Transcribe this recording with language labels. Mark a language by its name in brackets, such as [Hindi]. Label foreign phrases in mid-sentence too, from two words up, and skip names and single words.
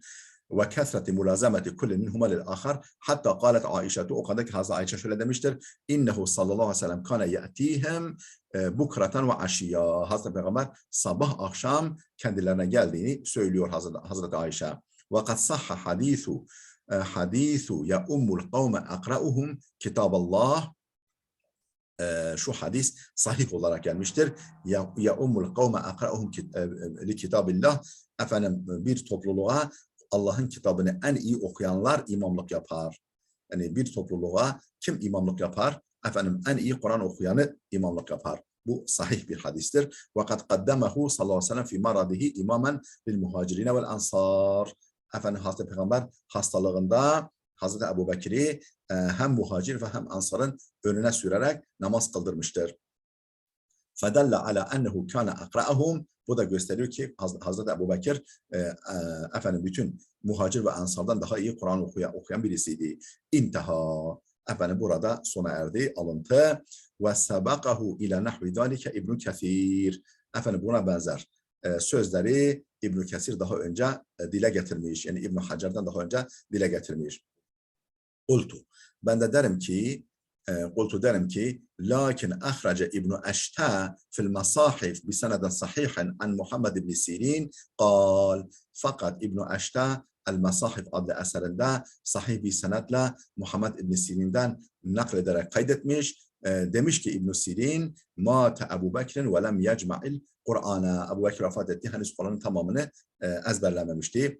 [Arabic] وكثرة ملازمة كل منهما للآخر، حتى قالت عائشة, [Turkish] o kadar ki Hazreti Ayşe şöyle demiştir. [Arabic] إنه صلى الله عليه وسلم كان يأتيهم بكرة وعشية. [Turkish] Hazreti Peygamber sabah akşam kendilerine geldiğini söylüyor Hazreti Ayşe. [Arabic] وقد صح حديث يؤم القوم أقرؤهم كتاب الله. [Turkish] Şu hadis sahih olarak gelmiştir. [Arabic] يؤم القوم أقرؤهم لكتاب الله. [Turkish] Efendim bir topluluğa Allah'ın kitabını en iyi okuyanlar imamlık yapar. Yani bir topluluğa kim imamlık yapar? Efendim en iyi Kur'an okuyanı imamlık yapar. Bu sahih bir hadistir. [Arabic] وقد قدمه صلى الله عليه وسلم في مرضه إماما للمهاجرين والأنصار. [Turkish] Efendim Hazreti Peygamber hastalığında Hazreti Ebu Bekir'i hem muhacir ve hem ansarın önüne sürerek namaz kıldırmıştır. [Arabic] فَدَلَّ عَلَى أَنَّهُ كَانَ أَقْرَأَهُمْ. [Turkish] Bu da gösteriyor ki Hazreti Ebu Bekir efendim bütün muhacir ve ansardan daha iyi Kur'an okuyan birisiydi. İnteha. Efendim burada sona erdi alıntı. [Arabic] وَسَبَقَهُ إِلَى نَحْوِ ذَٰلِكَ İbn Kesir. [Turkish] Efendim buna benzer sözleri İbn Kesir daha önce dile getirmiş. Yani İbn Hacer'den daha önce dile getirmiş. Ben de derim ki [Arabic] لكن أخرج ابن أشتة في المصاحف بسند صحيح عن محمد بن سيرين قال, [Turkish] fakat İbn Eşta El-Masahif adlı eserinde sahih bir senetle Muhammed ibn Sirin'den naklederek kaydetmiş. Demiş ki [Arabic] İbn Sirin, مات أبو بكر ولم يجمع القرآن. [Turkish] Ebu Bekir vefat etti, henüz Kur'an'ın tamamını ezberlememişti.